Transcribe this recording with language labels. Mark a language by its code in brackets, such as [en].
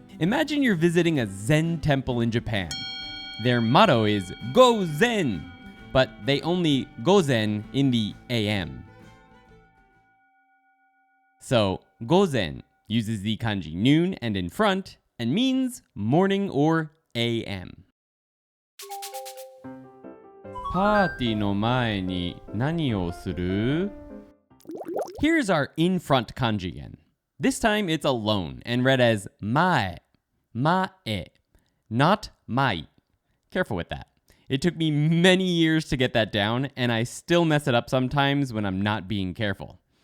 [en] Imagine you're visiting a Zen temple in Japan. Their motto is Go Zen, but they only go Zen in the AM. So, gozen uses the kanji noon and in front and means morning or AM. [ja] パーティーの前に何をする? [en] Here's our in front kanji again. This time it's alone and read as mae, not mai. Careful with that. It took me many years to get that down, and I still mess it up sometimes when I'm not being careful.